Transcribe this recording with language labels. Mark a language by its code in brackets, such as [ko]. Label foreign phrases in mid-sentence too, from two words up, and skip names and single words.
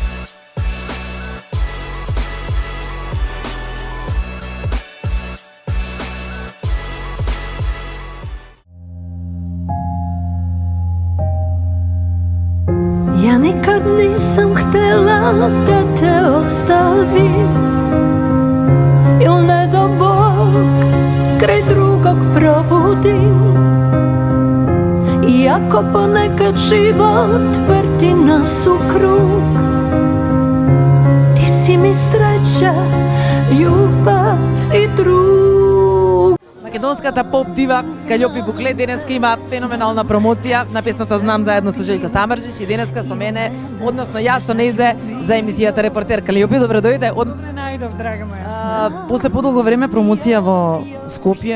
[sr] Ja nikad nisam htela da te ostavim, il ne do Bog kraj drugog probudim. Iako ponekad život vrti nas u krug, ti si mi sreća, ljubav i drug. [mk] Македонската поп дива Калјопи Букле денеска има феноменална промоција на песната Знам заедно со Желјко Самарџич и денеска со мене, односно јас со нејзе за емисијата Репортер. Калјопи, добре дојде. Добре најдов, драга моја. После подолго време промоција во Скопје.